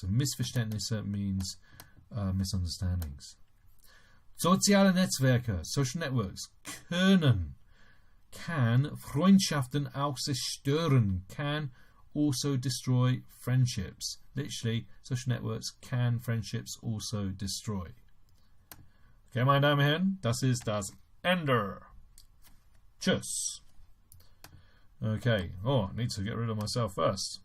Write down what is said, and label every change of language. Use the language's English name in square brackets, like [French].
[English] So Missverständnisse means misunderstandings. [German] Soziale Netzwerke, [English] social networks, can [German] Freundschaften auch zerstören, [English] can also destroy friendships. Literally, social networks can friendships also destroy. [German] Okay, meine Damen und Herren, das ist das Ende. Tschüss. [English] Okay, oh, I need to get rid of myself first.